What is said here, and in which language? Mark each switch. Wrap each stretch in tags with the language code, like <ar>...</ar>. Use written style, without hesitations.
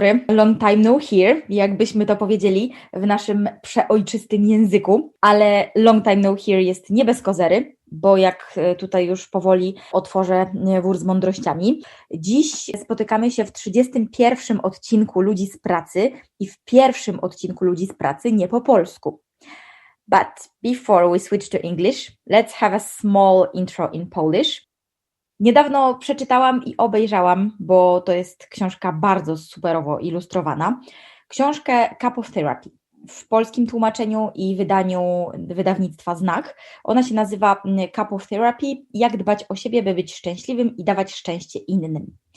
<en>Long time no here,</en> <pl>jakbyśmy to powiedzieli w naszym przeojczystym języku, ale</pl> <en>long time no here</en> <pl>jest nie bez kozery, bo jak tutaj już powoli otworzę wór z mądrościami. Dziś spotykamy się w 31. odcinku Ludzi z pracy i w pierwszym odcinku Ludzi z pracy nie po polsku.</pl> <en>But before we switch to English, let's have a small intro in Polish.</en> <pl>Niedawno przeczytałam i obejrzałam, bo to jest książka bardzo superowo ilustrowana, książkę Cup of Therapy w polskim tłumaczeniu i wydaniu wydawnictwa Znak. Ona się nazywa Cup of Therapy, jak dbać o siebie, by być szczęśliwym i dawać szczęście innym.</pl>